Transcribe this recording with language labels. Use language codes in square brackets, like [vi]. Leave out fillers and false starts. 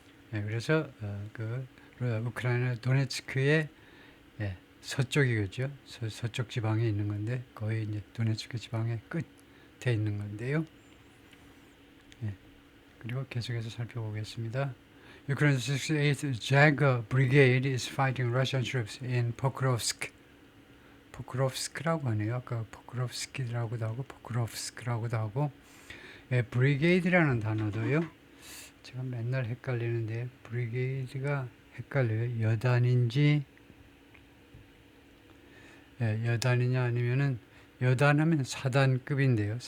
[ko] 그래서 우크라이나 도네츠크의 서쪽이겠죠. 서쪽 지방에 있는 건데 거의 이제 도네츠크 지방의 끝에 있는 건데요. 그리고 계속해서 살펴보겠습니다. [en] Ukraine's 68th Jager Brigade is fighting Russian troops in Pokrovsk. [ko] 포크롭스크라고 하네요. 아까 포크롭스키라고도 하고 포크롭스크라고도 하고. 브리게이드라는 단어도요. 제가 맨날 헷갈리는데 브리게이드가 헷갈려요. 여단인지 여단이냐 아니면은 여단하면 사단급인데요.